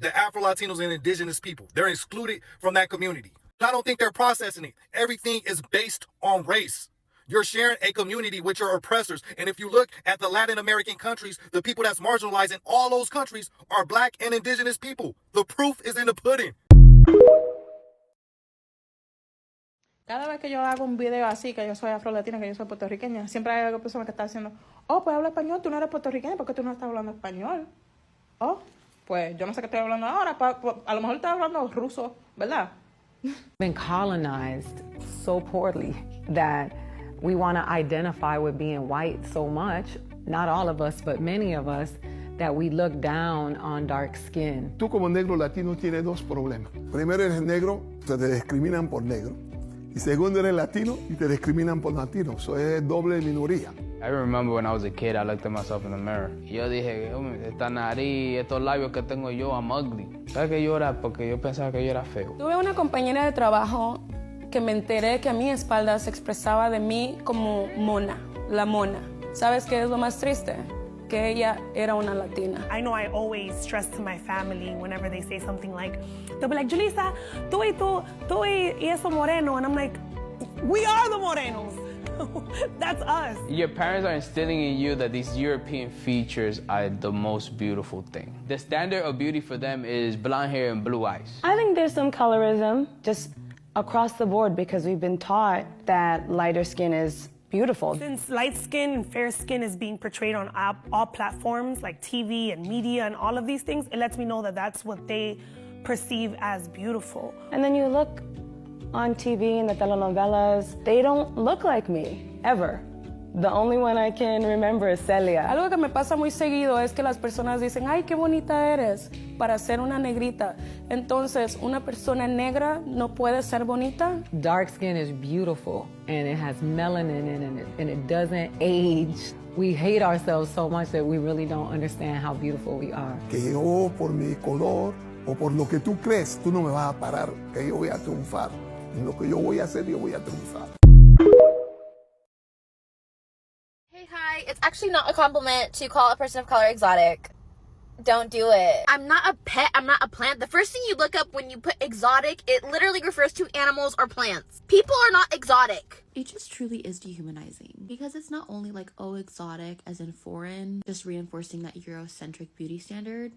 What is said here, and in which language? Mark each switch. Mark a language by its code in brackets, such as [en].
[en] The Afro-Latinos and indigenous people. They're excluded from that community. I don't think they're processing it. Everything is based on race. You're sharing a community with your oppressors. And if you look at the Latin American countries, the people that's marginalized in all those countries are black and indigenous people. The proof is in the pudding. [es] Cada vez que yo hago un video así, que yo soy afro-latina, que yo soy puertorriqueña, siempre hay alguna persona que está diciendo, oh, pues habla español, tú no eres puertorriqueña, ¿por qué tú no estás hablando español? Oh, pues yo no sé qué estoy hablando ahora, a lo mejor estoy hablando ruso, ¿verdad? [en] Been colonized so poorly that we want to identify with being white so much, not all of us, but many of us, that we look down on dark skin. [es] Tú como negro latino tienes dos problemas. Primero, eres negro, te discriminan por negro. Y segundo, eres latino y te discriminan por latino. Eso es doble minoría. [en] I remember when I was a kid, I looked at myself in the mirror. [es] Y yo dije, esta nariz, estos labios que tengo yo, [en] I'm ugly. [es] ¿Sabes qué yo era? Porque yo pensaba que yo era feo. Tuve una compañera de trabajo que me enteré que a mi espalda se expresaba de mí como mona, la mona. ¿Sabes qué es lo más triste? Que ella era una latina. [en] I know I always stress to my family whenever they say something like, they'll be like, Julissa, [es] tú y eso moreno. [en] And I'm like, we are the morenos. That's us. Your parents are instilling in you that these European features are the most beautiful thing. The standard of beauty for them is blonde hair and blue eyes. I think there's some colorism just across the board because we've been taught that lighter skin is beautiful. Since light skin and fair skin is being portrayed on all platforms like TV and media and all of these things, it lets me know that that's what they perceive as beautiful. And then you look on TV in the telenovelas, they don't look like me, ever. The only one I can remember is Celia. [es] Algo que me pasa muy seguido es que las personas dicen, ay, qué bonita eres, para ser una negrita. Entonces, una persona negra no puede ser bonita. [en] Dark skin is beautiful, and it has melanin in it, and it doesn't age. We hate ourselves so much that we really don't understand how beautiful we are. [es] Que yo, por mi color, o por lo que tú crees, tú no me vas a parar, que yo voy a triunfar. En lo que yo voy a hacer, yo voy a triunfar. [en] Hi, it's actually not a compliment to call a person of color exotic. Don't do it. I'm not a pet, I'm not a plant. The first thing you look up when you put exotic, it literally refers to animals or plants. People are not exotic. It just truly is dehumanizing because it's not only like, oh, exotic as in foreign, just reinforcing that Eurocentric beauty standard.